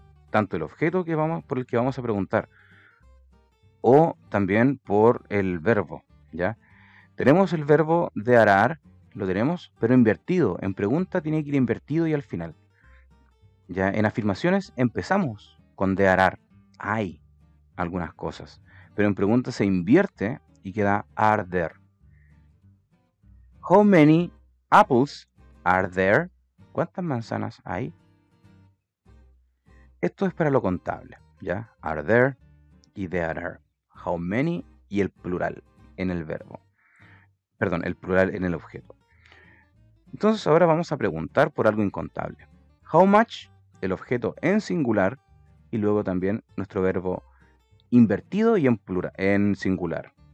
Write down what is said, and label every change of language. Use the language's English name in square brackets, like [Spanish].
[Spanish] Tanto el objeto por el que vamos a preguntar, o también por el verbo, ¿ya? Tenemos el verbo de arar, lo tenemos, pero invertido. En pregunta tiene que ir invertido y al final. Ya en afirmaciones empezamos con [English] there are. [Spanish] Hay algunas cosas. Pero en pregunta se invierte y queda [English] are there. How many apples are there? [Spanish] ¿Cuántas manzanas hay? Esto es para lo contable, ¿ya? Are there y there are. How many y el plural en el verbo. Perdón, el plural en el objeto. Entonces ahora vamos a preguntar por algo incontable. How much, el objeto en singular, y luego también nuestro verbo invertido y en singular.